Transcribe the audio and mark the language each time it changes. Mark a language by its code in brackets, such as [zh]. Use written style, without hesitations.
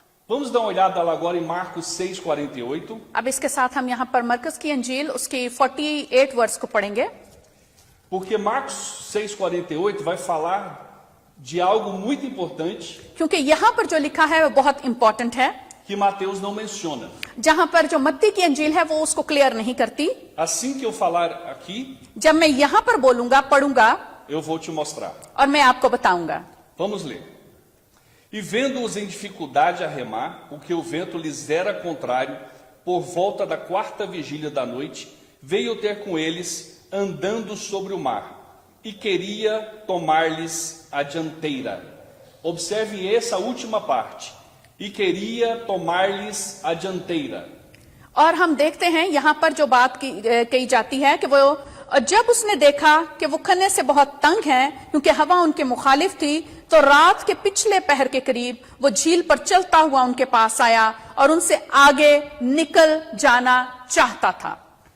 [pt] Vamos dar uma olhada lá agora em Marcos 6:48. [hi] अब इसके साथ हम यहाँ पर मरकज की अंजील उसकी 48 वर्ष को पढ़ेंगे, [pt] Porque Marcos 6:48 vai falar de algo muito importante [hi] क्योंकि यहाँ पर जो लिखा है वो बहुत इंपॉर्टेंट है, [pt] que Mateus não menciona. [hi] जहाँ पर जो मत्ती की अंजील है वो उसको क्लियर नहीं करती। [pt] Assim que eu falar aqui, [hi] जब मैं यहाँ पर बोलूंगा, पढ़ूंगा [pt] eu vou te mostrar. [hi] और मैं आपको बताऊंगा। [pt] Vamos ler. E vendo-os em dificuldade a remar, porque o vento lhes era contrário, por volta da quarta vigília da noite, veio ter com eles, andando sobre o mar, e queria tomar-lhes a dianteira. Observe essa última parte. E queria tomar-lhes a dianteira. [hi] और हम देखते हैं यहाँ पर जो बात कही जाती है कि वो, और जब उसने देखा कि वो खन्ने से बहुत तंग हैं क्योंकि हवा उनके मुखालिफ थी, तो रात के पिछले पहर के करीब वो झील पर चलता हुआ उनके पास आया और उनसे आगे निकल जाना चाहता था।